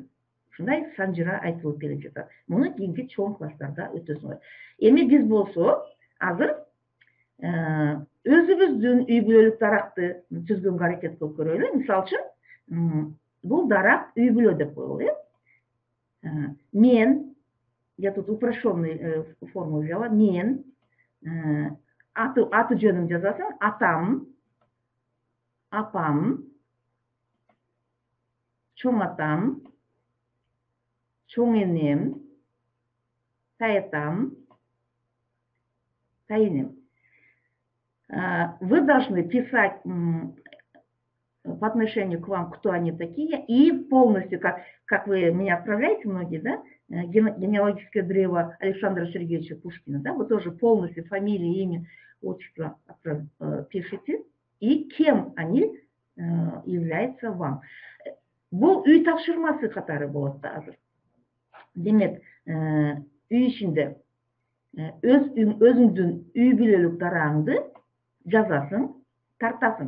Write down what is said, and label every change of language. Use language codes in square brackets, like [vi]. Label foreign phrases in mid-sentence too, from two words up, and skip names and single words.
[ky] Ушундай санжыра айтылып келе жатат. Муну кийинки чоң класстарда өтөсүңөр. Эми биз болсо азыр өзүбүздүн үй бүлөлүк даракты түзгөнгө аракет кылып көрөлү. Мисалы үчүн, бул дарак үй бүлө деп коелу, Мен, [ru] я тут упрощенный форму взяла, [ky] мен, аты жөнүм жазасың, атам, апам, чоң атам, чоң энем, тайатам, тайенем. [ru] Вы должны писать по отношению к вам, кто они такие, и полностью, как вы меня отправляете, многие, да, генеалогическое древо Александра Сергеевича Пушкина, да, вы тоже полностью фамилия, имя, отчество пишите, и кем они являются вам. [ky] Бул үй тапшырмасы катары болот да азыр. Демек, үй ичинде өзүңдүн үй бүлөлүк дарагыңды жазасың, тартасың.